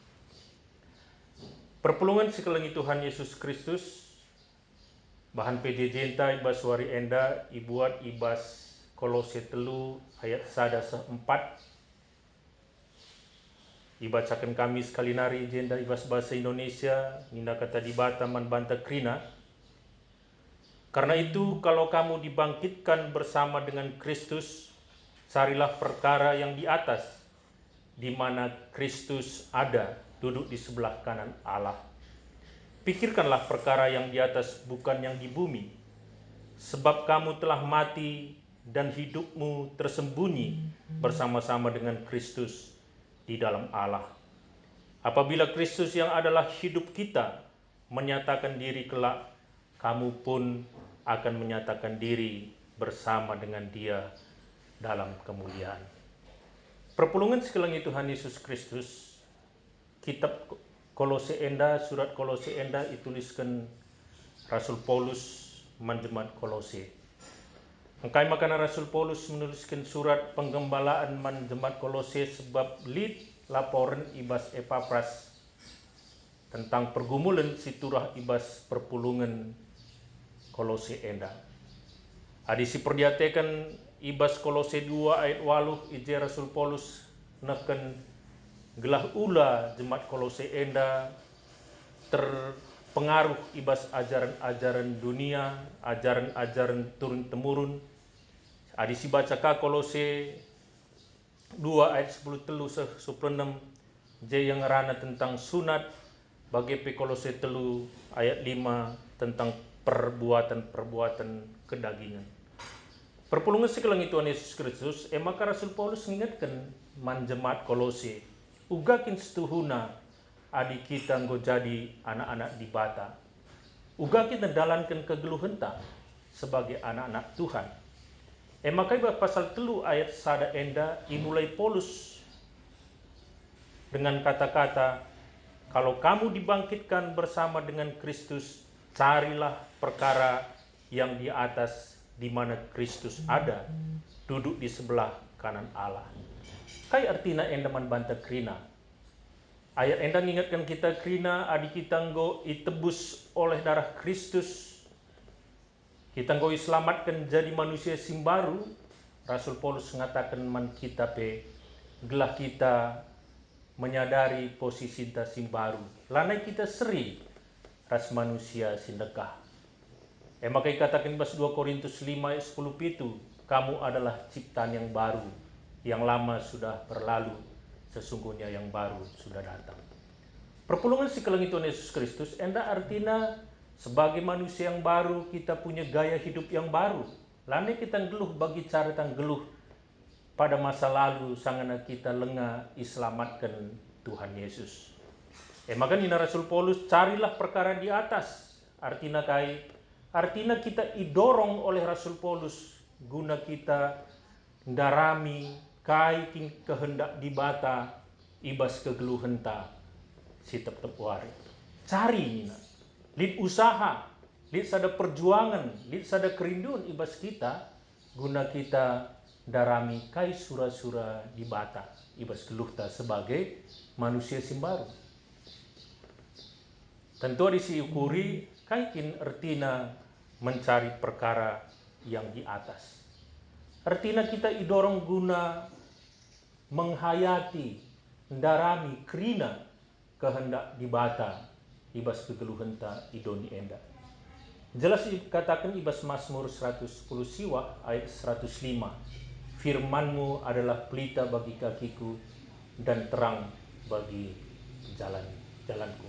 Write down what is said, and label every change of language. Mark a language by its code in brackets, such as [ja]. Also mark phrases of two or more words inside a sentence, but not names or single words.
[btx] Perpulungan sekalian Tuhan Yesus Kristus, bahan PJJ enta ibas wari enda ibuat ibas Kolose 3 ayat 1-4. Dibacakan kami sekali nari jenda ibas bahasa Indonesia, ninda kata di bata man banta krina. [id] Karena itu kalau kamu dibangkitkan bersama dengan Kristus, carilah perkara yang di atas, di mana Kristus ada, duduk di sebelah kanan Allah. Pikirkanlah perkara yang di atas, bukan yang di bumi, sebab kamu telah mati dan hidupmu tersembunyi bersama-sama dengan Kristus di dalam Allah. Apabila Kristus yang adalah hidup kita menyatakan diri kelak, kamu pun akan menyatakan diri bersama dengan Dia dalam kemuliaan. [btx] Perpulungan sekalian Tuhan Yesus Kristus, kitab Kolose enda, surat Kolose enda dituliskan Rasul Paulus manjemaat Kolose. Engkai makana Rasul Paulus menuliskan surat penggembalaan manjemaat Kolose sebab lid laporan ibas Epapras tentang pergumulan siturah ibas perpulungan Kolose enda. Adisi perdiatekan ibas Kolose 2 ayat 8 ije Rasul Paulus neken gelah ula jemaat Kolose enda terpengaruh ibas [id] ajaran-ajaran dunia, ajaran-ajaran turun-temurun. [btx] Adisi baca Kolose 2 ayat 10 telu 16 je yang ngerana tentang sunat, bagi pe Kolose 3 ayat 5 tentang perbuatan-perbuatan kedagingan. Perpulungan sekalian Tuhan Yesus Kristus, maka Rasul Paulus mengingatkan manjemaat Kolose, ugakin setuhuna adik kita nggo jadi anak-anak di bata. Ugakin mendalankan kegeluhan ta [id] sebagai anak-anak Tuhan. [btx] Maka pasal 3 ayat sada enda imulai Paulus [id] dengan kata-kata Kalau kamu dibangkitkan bersama dengan Kristus, carilah perkara yang di atas, di mana Kristus ada, duduk di sebelah kanan Allah. [btx] Kai artina enda man banta krina. Ayat enda mengingatkan kita krina adi kita nggo itebus [id] oleh darah Kristus. [btx] Kita nggo iselamatkan jadi manusia simbaru. Rasul Paulus mengatakan man kita gelah kita menyadari posisi kita simbaru. Lanai kita seri ras manusia sindekah. Maka katakan pas 2 Korintus 5 ayat 10 pitu, [id] kamu adalah ciptaan yang baru, yang lama sudah berlalu, sesungguhnya yang baru sudah datang. [btx] Perpulungan si kelengi [id] Tuhan Yesus Kristus, enda artinya sebagai manusia yang baru kita punya gaya hidup yang baru. [btx] Lainnya kita geluh bagi cara kita geluh [id] pada masa lalu [btx] sangana kita lengah iselamatkan Tuhan Yesus. Maka Nina Rasul Paulus, [id] carilah perkara di atas. [btx] Artinya kita idorong oleh Rasul Paulus guna kita ndarami kai kehendak di bata ibas kegeluhenta si tep wari. Cari Nina. Lid usaha, lid sada perjuangan, lid sada kerinduan ibas kita guna kita darami kai sura-sura di bata ibas keluhta [id] sebagai manusia [btx] simbaru. Tentu diukuri kaikin artina [id] mencari perkara yang di atas. [btx] Artinya kita idorong guna menghayati, ndarami, krina kehendak di bata ibas kegeluhenta idoni enda. Jelas dikatakan ibas Mazmur 110 siwah ayat 105. [id] Firmanmu adalah pelita bagi kakiku dan terang bagi jalanku.